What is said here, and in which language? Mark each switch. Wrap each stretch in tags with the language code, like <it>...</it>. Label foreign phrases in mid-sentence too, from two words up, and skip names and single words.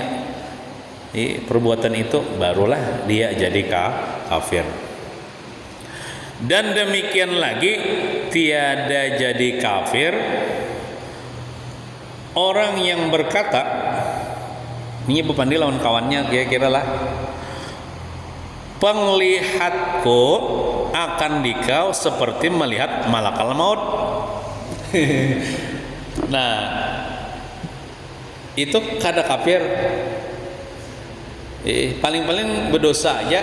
<id>Perbuatan itu barulah dia jadi kafir. Dan demikian lagi tiada jadi kafir orang yang berkata, ini bepandi lawan kawannya kira-kira lah, penglihatku akan dikau seperti melihat</id> <ar>ملك الموت.</ar> <bjn>Nah, itu kada kafir.</bjn> <id>Paling-paling berdosa aja.</id>